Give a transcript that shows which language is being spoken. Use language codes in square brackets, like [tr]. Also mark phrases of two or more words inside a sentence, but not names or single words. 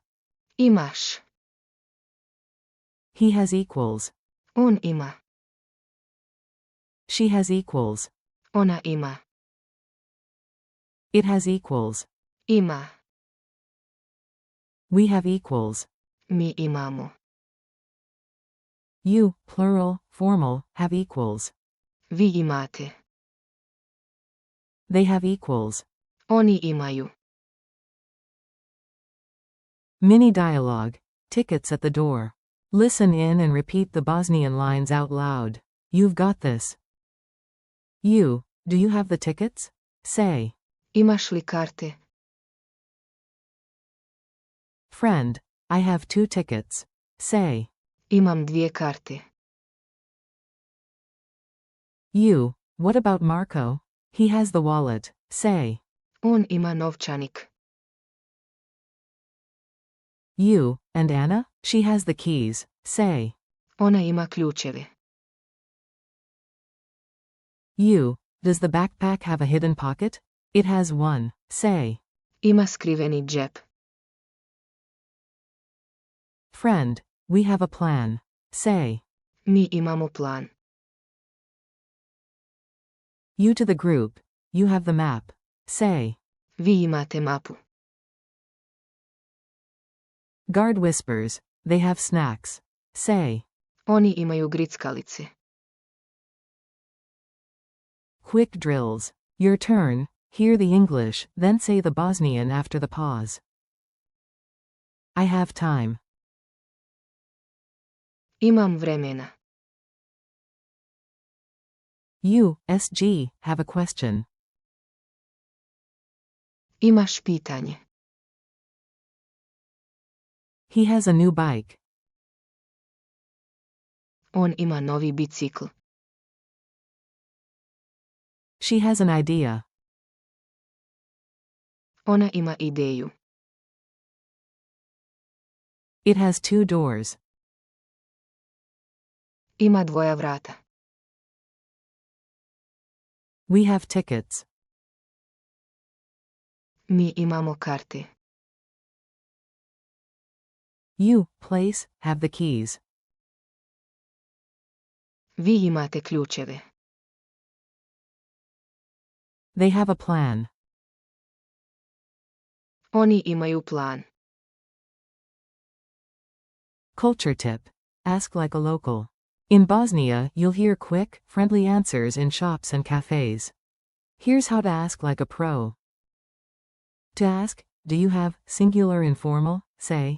[bs] Imaš. [en] He has equals. [bs] On ima. [en] She has equals. [bs] Ona ima. [en] It has equals. [bs] Ima. [en] We have equals. [bs] Mi imamo. [en] You, plural, formal, have equals. [bs] Vi imate. [en] They have equals. [bs] Oni imaju. [en] Mini dialogue. Tickets at the door. Listen in and repeat the Bosnian lines out loud. You've got this. You, do you have the tickets? Say. [bs] Imaš li karte? [en] Friend, I have 2 tickets. Say. [bs] Imam 2 karte. [en] You, what about Marco? He has the wallet. Say. [bs] On ima novčanik. [en] You, and Anna? She has the keys. Say. [bs] Ona ima ključeve. [en] You, does the backpack have a hidden pocket? It has one. Say. [bs] Ima skriveni džep. [en] Friend, we have a plan. Say. [bs] Mi imamo plan. [en] You to the group. You have the map. Say. [bs] Vi imate mapu. [en] Guard whispers. They have snacks. Say. [bs] Oni imaju grickalice. [en] Quick drills. Your turn. Hear the English, then say the Bosnian after the pause. I have time. [bs] Imam vremena. [en] You, SG, have a question. [bs] Imaš pitanje. [en] He has a new bike. [bs] On ima novi bicikl. [en] She has an idea. [bs] Ona ima ideju. [en] It has 2 doors. [bs] Ima 2 vrata. [en] We have tickets. [bs] Mi imamo karte. [en] You, place, have the keys. [bs] Vi imate ključeve. [en] They have a plan. [bs] Oni imaju plan. [en] Culture tip. Ask like a local. In Bosnia, you'll hear quick, friendly answers in shops and cafes. Here's how to ask like a pro. To ask, do you have, singular informal, say.